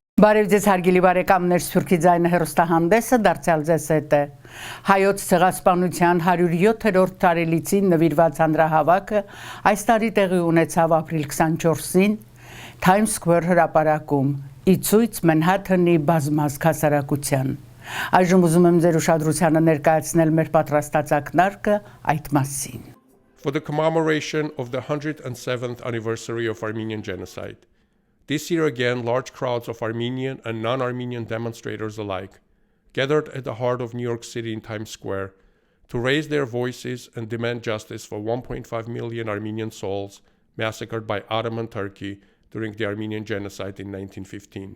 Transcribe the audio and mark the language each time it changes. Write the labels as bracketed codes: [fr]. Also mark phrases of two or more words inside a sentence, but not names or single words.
[hy] Բարև ձեզ հարգելի բարեկամներ, Սփյուռքի ձայնը հեռուստահանդեսը դարձյալ ձեզ հետ է։ Հայոց Ցեղասպանության 107-րդ տարելիցին նվիրված հանրահավաքը այս տարի տեղի ունեցավ ապրիլ 24-ին Times Square հրապարակում, ի ցույց Manhattan-ի բազմազգ հասարակության։ Այժմ ուզում եմ ձեր ուշադրությանը ներկայացնել մեր պատրաստած ակնարկը այդ մասին։ [en] For the commemoration of the 107th anniversary of Armenian Genocide. This year again, large crowds of Armenian and non-Armenian demonstrators alike gathered at the heart of New York City in Times Square to raise their voices and demand justice for 1.5 million Armenian souls massacred by Ottoman Turkey during the Armenian Genocide in 1915.